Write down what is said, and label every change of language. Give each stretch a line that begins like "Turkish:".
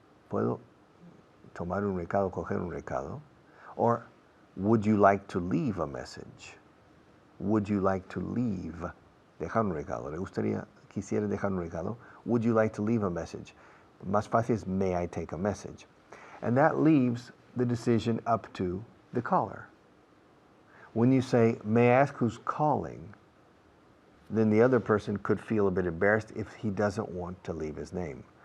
Spanish: ¿Puedo tomar un recado, coger un recado?
English: Or, would you like to leave a message? Would you like to leave? Dejar un recado.
Spanish: ¿Le gustaría, quisiera dejar un recado?
English: Would you like to leave a message? Más fácil es, may I take a message? And that leaves the decision up to the caller. When you say, may I ask who's calling? Then the other person could feel a bit embarrassed if he doesn't want to leave his name.